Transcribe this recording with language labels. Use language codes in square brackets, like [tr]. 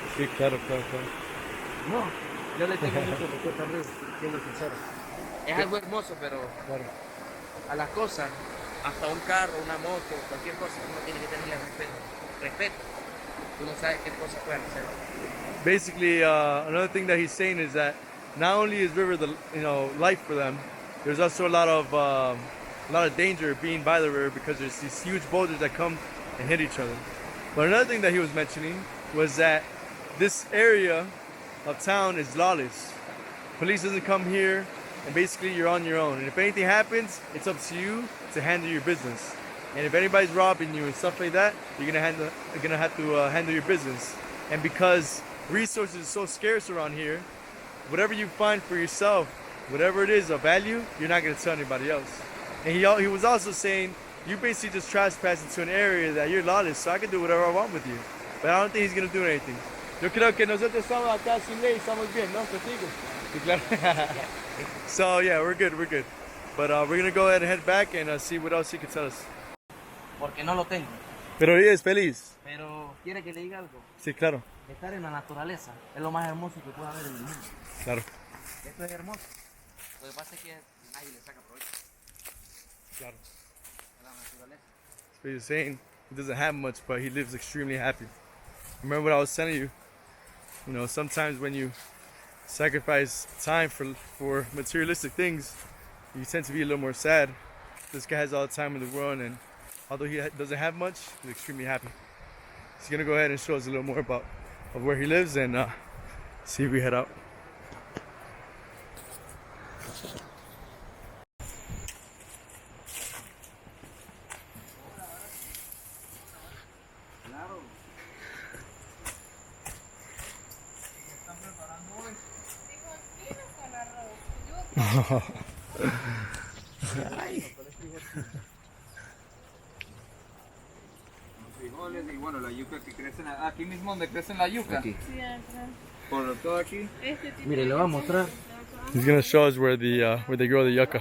[es] Sí, claro. No, yo le tengo mucho respeto al río, siendo sincero. Es algo hermoso, pero Claro. a las cosas, hasta un carro, una moto, cualquier cosa, uno tiene que tenerle respeto. Respeto. Tú no sabes qué cosas pueden hacer. [en] Basically, another thing that he's saying is that not only is river the life for them, there's also a lot of danger being by the river because there's these huge boulders that come and hit each other. But another thing that he was mentioning was that this area of town is lawless. Police doesn't come here, and basically you're on your own. And if anything happens, it's up to you to handle your business. And if anybody's robbing you and stuff like that, you're gonna have to handle your business. And because resources are so scarce around here, whatever you find for yourself, whatever it is of value, you're not gonna tell anybody else. And he was also saying, you basically just trespass into an area that you're lawless, so I can do whatever I want with you. But I don't think he's going to do anything. [es] Yo creo que nosotros estamos acá sin ley, estamos bien, ¿no? Contigo. Sí, claro. [en] So yeah, we're good. But we're going to go ahead and head back and see what else he can tell us. [es] Porque no lo tengo. Pero él es feliz. Pero quiere que le diga algo. Sí, claro. Estar en la naturaleza es lo más hermoso que puede haber en el mundo. Claro. Esto es hermoso. Lo que pasa es que nadie le saca provecho. Claro. A la naturaleza. [en] So he's saying he doesn't have much, but he lives extremely happy. Remember what I was telling you? You know, sometimes when you sacrifice time for materialistic things, you tend to be a little more sad. This guy has all the time in the world, and although he doesn't have much, he's extremely happy. He's gonna go ahead and show us a little more about where he lives and see if we head out. [es] Frijoles y bueno, la yuca que crecen aquí mismo donde crecen la yuca. Aquí. Sí, atrás. Por todo aquí. Este tipo Mire, le voy a mostrar. [en] He's gonna show us where they grow the yucca.